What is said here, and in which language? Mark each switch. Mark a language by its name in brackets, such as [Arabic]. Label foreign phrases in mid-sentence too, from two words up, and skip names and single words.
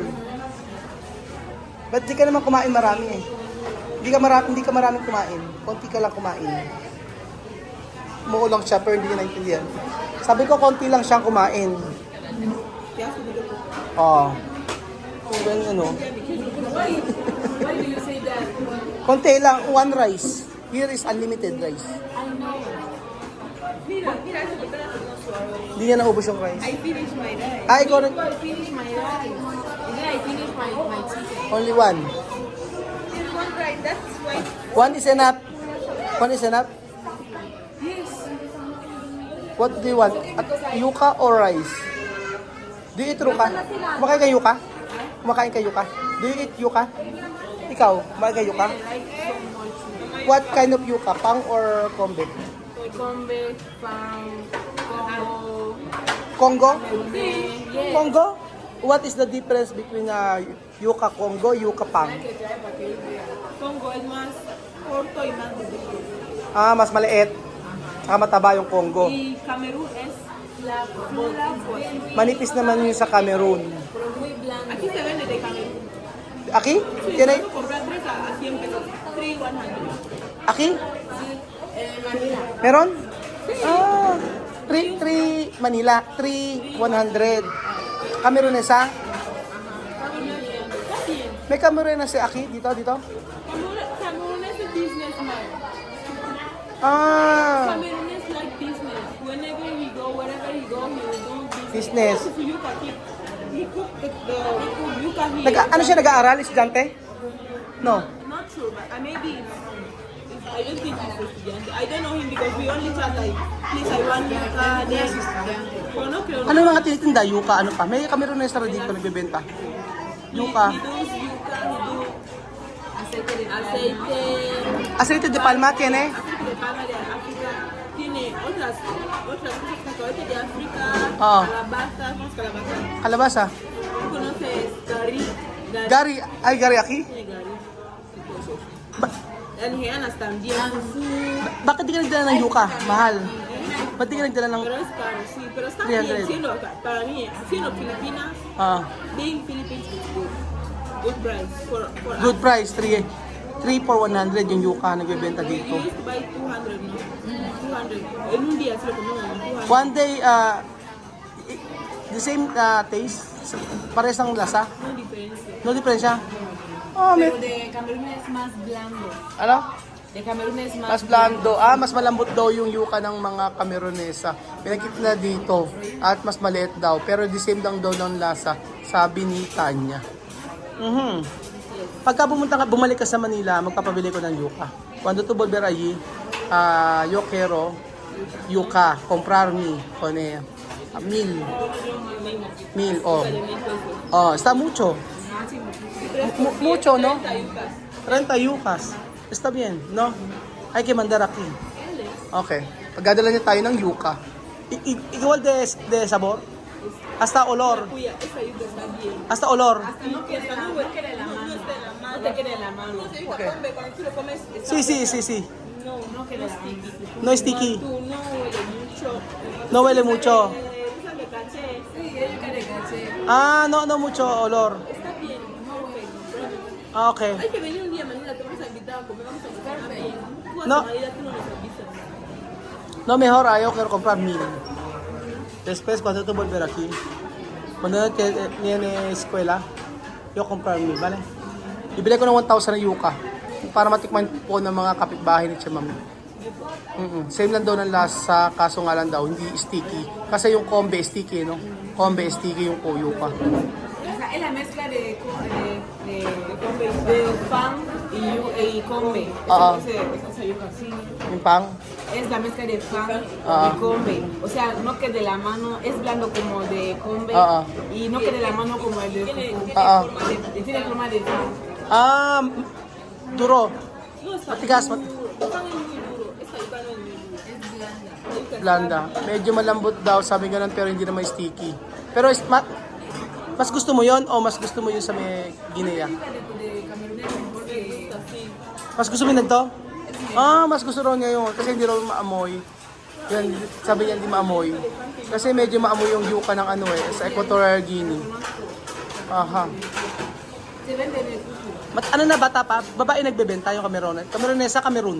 [Filipino] Ba't di ka naman kumain marami eh? Hindi ka maraming kumain. Konti ka lang kumain. Umuulang siya pero hindi niya naintindihan. Sabi ko, konti lang siyang kumain. Oo. Ganyan ano. [English] Why do you say that? [Filipino] Konti lang, [English] one rice. Here is unlimited rice. I know. [Filipino] Hindi niya naubos yung rice. [English] I finished my rice. [Filipino] Ah, ikaw rin. [English] I finished my rice. And then I finished my chicken. Only one. One rice, that's why. One is enough. One is enough. Yes. What do you want? Yuca or rice? Do you eat yuca? [Filipino] Kumakain ka yuca? Kumakain ka yuca? [English] Do you eat yuca? [Filipino] Ikaw, kumakain ka yuca? [English] I like so much. What kind of yuca? Pang or kombe? Combe, pang, Congo, Congo? yes. Congo? what is the difference between yuca Congo, yuca Pang? [Spanish] Congo es más corto y más duro. [Filipino] Ah, mas maliit. Saka mataba yung Congo. [Spanish] Y Camerún es la fuerte. [Filipino] Manipis naman yung sa Cameroon. [Spanish] Pero muy blando. Aquí se vende de Camerún. Aki? Sí, [English] Can I? [Spanish] puedo comprar 3 a 100 pesos. 3, 100. Aki? Sí, Manila. [Filipino] Meron? Ah, 3 Manila, 3 100. Cameroonesa? May Cameroonesa si Aki dito. [English] Camerún es a businessman. Ah, Camerún is like business. Whenever he go, wherever he go, he will do business. business. If you can keep, he cook you can hear. [Filipino] Ano siya, nag-aaral? Estudyante? [English] No. Not sure, but maybe if I don't think he's a student. I don't know him because we only chat like, please, I want yuca, then. [Spanish] Pero no creo. [Filipino] Ano mga tinitinda? Yuka, ano pa? May Cameroonesa rin dito nagbebenta. Yuka. [English] He does yuca, he do aceite. [Spanish] Aceite de palma tiene? Aceite de palma de África. Tiene otras cosas, cacahuete de África, Ah. calabaza, ¿cómo es calabaza? [Filipino] Kalabasa. [Spanish] ¿Tú conoces gari? [Filipino] Gari. Ay, gari Aki? [Spanish] Tiene gari. Ba- Algeanas también, fufu. [Filipino] bakit di ka nagdala ng yuka? Mahal. Ba't di ka nagdala ng... [Spanish] Pero es caro, sí, pero está 300. bien, siendo, para mí, siendo Filipinas, Ah, [English] being Philippines is good. Good price for good price, 3 for 100 [Filipino] yung yuka nagbebenta [English] We [Filipino] dito. [English] used to buy 200, [Spanish] no? 200. En un día se lo comemos, 200. [English] One day, the same taste? [Filipino] Pares ang lasa? [Spanish] No diferencia. [Filipino] No diferensya? Oh, may... [Spanish] Pero de Camerún es más blando. [Filipino] Ano? [Spanish] De Camerún es Mas blando. [Filipino] Ah, mas malambot daw yung yuka ng mga Cameroonesa. Pinakita na dito. At mas maliit daw. Pero [English] the same [Filipino] lang daw ng lasa. Sabi ni Tanya. Pagka bumalik ka sa Manila, magpapabili ko ng yuka. [Spanish] Cuando tu volver allí, yo quiero yuka. Comprarme con mil. Oh, está mucho. Mucho, ¿no? 30 yucas. Está bien, ¿no? Hay que mandar aquí. Okay. [Filipino] Pagdadala niya tayo ng yuca. [Spanish] Igual de sabor? Hasta olor. Cuya, esa yuca está bien. Hasta olor. No queda la mano. No te queda la mano. No te queda la mano. Okay. Cuando tú lo comes, está Sí. No queda sticky. No es sticky. Tú no huele mucho. No huele mucho. Usa de caché. Sí, yuca de caché. Ah, no mucho olor. Está bien, no huele. Ah, okay. Hay que venir un día a Manila, te vamos a invitar a comer, vamos a comer bien. Tú vas No. a Manila, tú no nos avisas. No, mejor yo quiero comprar 1000. Después, cuando tú volver aquí, cuando tiene escuela, yo comprar 1000, ¿vale? [Filipino] Ibili ko ng 1,000 na yuka para matikman po ng mga kapitbahay ni Chimami. Same lang daw ng lasa, kaso nga lang daw, hindi sticky. Kasi yung kombe sticky, no? Kombe sticky yung yuka. [Spanish] Es la mezcla de pan y combe. Ah. Esa yuca, sí. [Filipino] Yung pang? [Spanish] Es la mezcla de pan Ah. y combe. O sea, no que de la mano, es blando como de combe Ah. y no que de la mano como el de fufu. Ah. Tiene forma de pan. Duro. No está [Filipino] Matigas. [Spanish] El pan es muy duro. Esta yuca no es muy dura. Es blanda. La yuca es Blanda. [Filipino] Medyo malambot daw, sabi ganun, pero hindi naman sticky. Pero mas gusto mo yon o mas gusto mo yun sa may Guinea? [Spanish] de Camerún es mejor que así. [Filipino] Mas gusto mo yun to? Mas gusto raw niya yun kasi hindi raw maamoy. Yan, sabi niya hindi maamoy. Kasi medyo maamoy yung yuka ng sa Equatorial Guinea. Aha. [Spanish] Se vende de fufu. [Filipino] Ano na bata pa? Babae nagbebenta yung Cameroonesa, Cameroon.